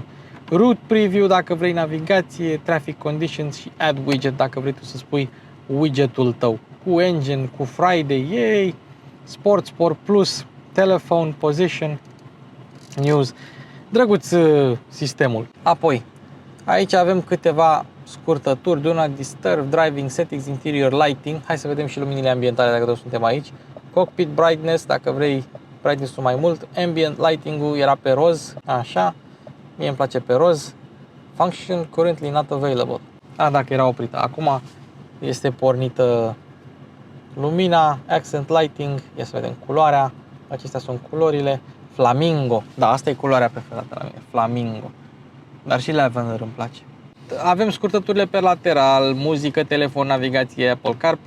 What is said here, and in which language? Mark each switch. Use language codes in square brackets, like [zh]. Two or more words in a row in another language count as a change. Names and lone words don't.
[en] Route Preview [ro] dacă vrei navigație, [en] Traffic Conditions [ro] și [en] Add Widget [ro] dacă vrei tu să spui widgetul tău. Cu Engine, cu Friday, yay! [en] Sport Plus, Telephone, Position, News. [ro] Drăguț sistemul. Apoi, aici avem câteva scurtături. [en] Do not disturb, driving settings, interior lighting. [ro] Hai să vedem și luminile ambientale dacă tot suntem aici. [en] Cockpit brightness, [ro] dacă vrei brightness-ul mai mult. [en] Ambient lighting- [ro] ul era pe roz, așa. Mie îmi place pe roz. [en] Function currently not available. [ro] Dacă era oprită. Acum este pornită lumina, [en] accent lighting. [ro] Ia să vedem culoarea. Acestea sunt culorile. Flamingo. Da, asta e culoarea preferată la mine. Flamingo. Dar și lavender îmi place. Avem scurtăturile pe lateral, muzică, telefon, navigație, Apple CarPlay.